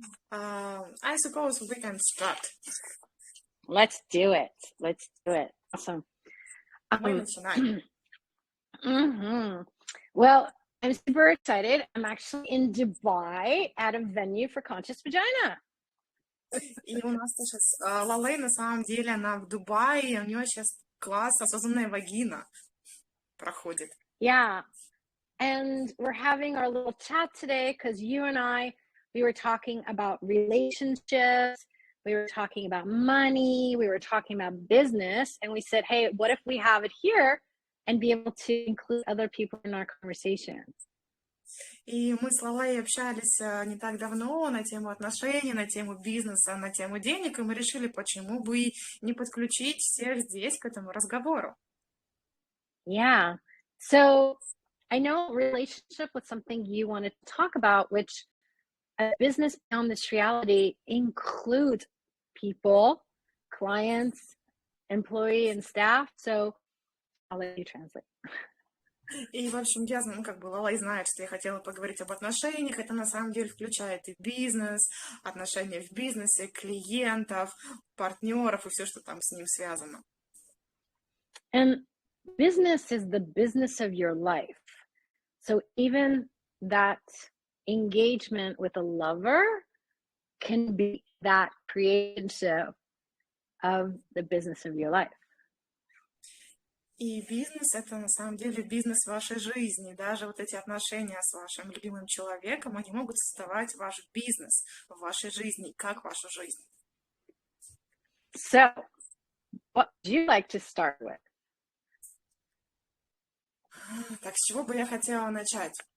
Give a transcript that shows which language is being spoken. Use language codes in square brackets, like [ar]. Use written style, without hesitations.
[en] I suppose we can start. Let's do it. Let's do it. Awesome. [ru] Мы начинаем. [en] Well, I'm super excited. I'm actually in Dubai at a venue for Conscious Vagina. [ru] И у нас сейчас Лалей, на самом деле, она в Дубае, и у нее сейчас класс «Осознанная вагина» проходит. [en] Yeah. And we're having our little chat today because you and we were talking about relationships, we were talking about money, we were talking about business, and we said, hey, what if we have it here and be able to include other people in our conversation? [ru] И мы с Лалей общались не так давно на тему отношений, на тему бизнеса, на тему денег, и мы решили, почему бы не подключить всех здесь к этому разговору. [en] Yeah. So I know relationship was something you wanted to talk about, which a business beyond this reality includes people, clients, employee, and staff. So I'll let you translate. [ru] И, в общем, я знаю, Лалей знает, что я хотела поговорить об отношениях. Это на самом деле включает и бизнес, отношения в бизнесе, клиентов, партнеров и все, что там с ним связано. [en] And business is the business of your life. So even that engagement with a lover can be that creation of the business of your life. [ru] И бизнес — это на самом деле бизнес вашей жизни. Даже вот эти отношения с вашим любимым человеком, они могут создавать ваш бизнес в вашей жизни, как вашу жизнь. [en] So, what would you like to start with? [ru] Так, с чего бы я хотела начать?